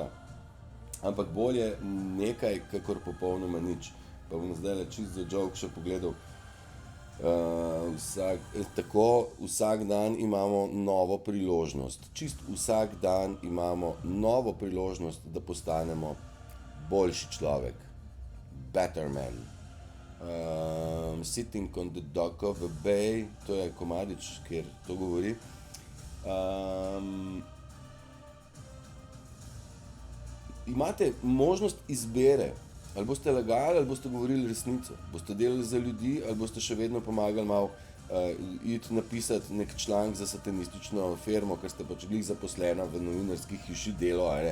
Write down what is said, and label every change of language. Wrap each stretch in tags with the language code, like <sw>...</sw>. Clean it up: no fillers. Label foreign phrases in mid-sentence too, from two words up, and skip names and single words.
<sl>Ampak bolje nekaj, kakor popolnoma nič. Pa bom zdaj čisto za joke še pogledal. Vsak dan imamo novo priložnost, vsak dan imamo novo priložnost, da postanemo boljši človek,</sl> <en>better man.</en> <sl>Sitting on the dock of a bay, to je komadič, kjer to govori. Imate možnost izbere. Ali boste lagali, ali boste govorili resnico. Boste delali za ljudi, ali boste še vedno pomagali malo iti napisati nek članek za satanistično firmo, ker ste pač glih zaposlena v novinarski hiši delo, ali ne.</sl>